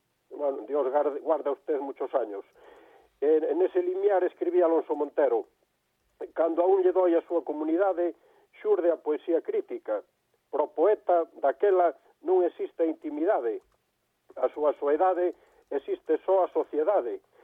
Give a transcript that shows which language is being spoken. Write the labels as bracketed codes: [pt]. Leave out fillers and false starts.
[es] Bueno, Dios guarde a usted muchos años. [gl] En ese limiar escribía Alonso Montero: cando aún lle doy a súa comunidade, xurde a poesía crítica. Pro poeta, daquela, non existe intimidade. A súa soedade existe só a sociedade.